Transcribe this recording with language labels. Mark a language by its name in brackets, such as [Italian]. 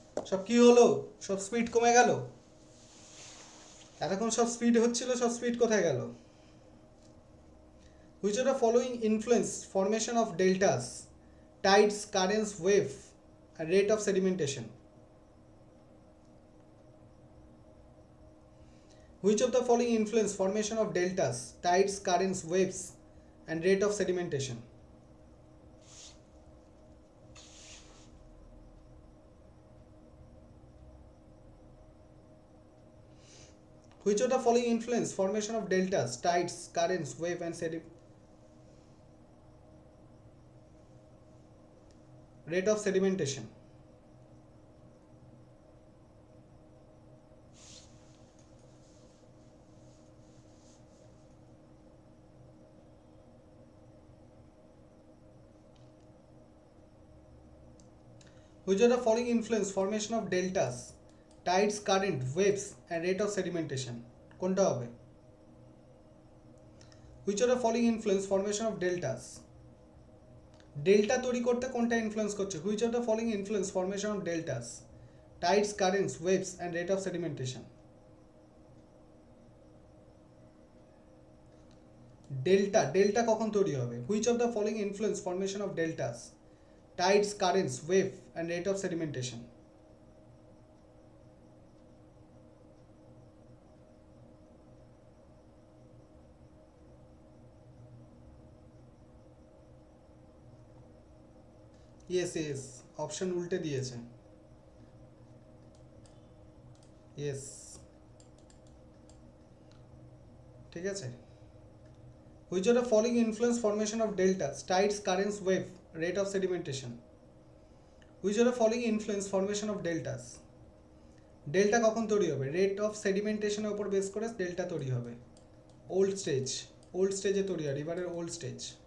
[Bangla] সব কি হলো? সব স্পিড কমে গেল, এতক্ষণ সব স্পিড হচ্ছিল, সব স্পিড কোথায় গেল? [English] Which are the following influence formation of deltas, tides, currents, wave আর rate of sedimentation? Which of the following influence formation of deltas, tides, currents, waves and rate of sedimentation? Which of the following influence formation of deltas, tides, currents, wave and rate of sedimentation? Which of the following influence formation of deltas, tides, current, waves and rate of sedimentation? [Bangla] কোনটা হবে? [English] Which of the following influence formation of deltas? [Bangla] Delta তৈরি করতে কোনটা influence করছে? [English] Which of the following influence formation of deltas, tides, currents, waves and rate of sedimentation? [Bangla] Delta কখন তৈরি হবে? [English] Which of the following influence formation of deltas, tides, currents, wave and rate of sedimentation? [Bangla] yes option উল্টে দিয়েছে। yes ঠিক আছে। [English] Which of the following influence formation of deltas, tides, currents, wave, rate of sedimentation? Which of the following influence formation of deltas? [Bangla] Delta কখন তৈরি হবে? Rate of সেডিমেন্টেশনের উপর base করে delta তৈরি হবে। ওল্ড স্টেজে তৈরি হয়, রিভারের ওল্ড স্টেজ।